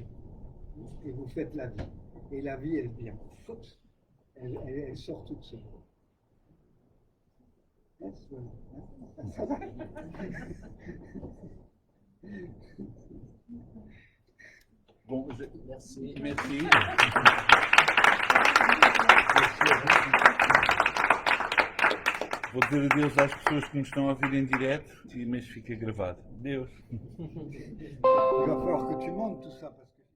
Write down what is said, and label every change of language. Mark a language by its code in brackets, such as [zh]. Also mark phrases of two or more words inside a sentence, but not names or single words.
[fr] Et vous faites la vie. Et la vie, elle vient. Elle sort toute seule. Ça va. [pt] Bom, [fr] Merci. merci. [pt] Vou dizer adeus às pessoas que nos estão a ouvir em direto, mas fica gravado. Adeus. [fr] Il va falloir que tu montes tout ça. Parce que